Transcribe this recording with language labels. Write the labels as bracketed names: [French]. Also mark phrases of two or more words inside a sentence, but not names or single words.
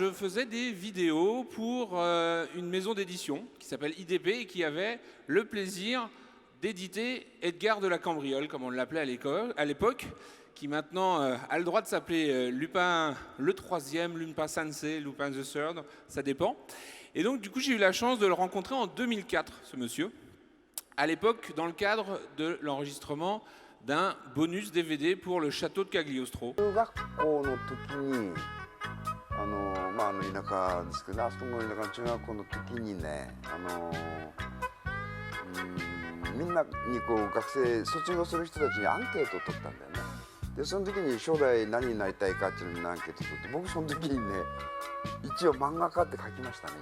[French] Je faisais des vidéos pour une maison d'édition qui s'appelle IDP et qui avait le plaisir d'éditer Edgar de la Cambriole, comme on l'appelait à l'époque, qui maintenant a le droit de s'appeler Lupin le troisième, Lupin Sensei, Lupin the Third, ça dépend. Et donc du coup j'ai eu la chance de le rencontrer en 2004, ce monsieur, à l'époque dans le cadre de l'enregistrement d'un bonus DVD pour le château de Cagliostro. [Japanese] 中学校の時に田舎ですけど、あそこの田舎の中学校の時にね、みんなにこう学生卒業する人たちにアンケートを取ったんだよね。でその時に将来何になりたいかっていうのにアンケートを取って、僕その時にね一応漫画家って書きましたね。